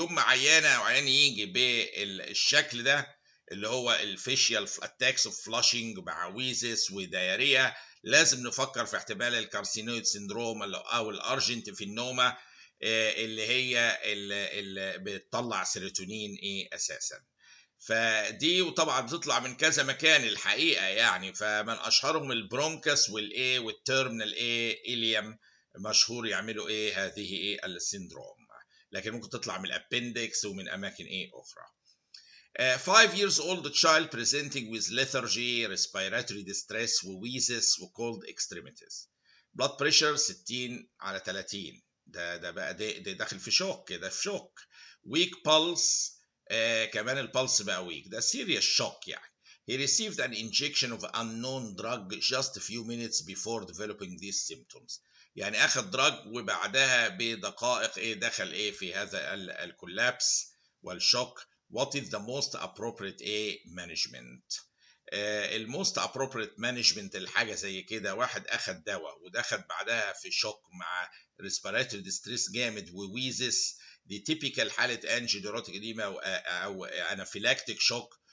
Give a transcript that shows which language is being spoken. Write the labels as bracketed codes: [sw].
[ar] يوم ما عيانه او عيان يجي بالشكل ده اللي هو الفيشيال اتاكس اوف فلاشنج مع ويزس ودايريا، لازم نفكر في احتمال الكارسينويد سيندروم او الارجنتيفينوما اللي هي اللي بتطلع سيروتونين ايه اساسا. فدي وطبعا بتطلع من كذا مكان الحقيقه يعني، فمن اشهرهم البرونكس والايه والتيرمينال ايه اليم، مشهور يعملوا ايه هذه ايه السيندروم. لكن ممكن تطلع من الابندكس ومن اماكن ايه اخرى. [en] 5 years old child presenting with lethargy, respiratory distress, wheezes, cold extremities. blood pressure 60/30. [ar] ده بقى ده داخل في شوك، ده في شوك. [en] weak pulse. [ar] كمان البلس بقى weak، ده serious shock يعني. [en] He received an injection of unknown drug just a few minutes before developing these symptoms. [ar] يعني اخذ دراج وبعدها بدقائق ايه دخل ايه في هذا الكولابس والشوك. [en] What is the most appropriate management؟ [ar] الموست ابروبريت مانجمنت الحاجه زي كده، واحد اخد دواء ودخل بعدها في شوك مع ريسبيراتوري ديستريس جامد وويزس، دي تيبيكال حاله انجيوديروتيك اديما او انافيلاكتيك شوك.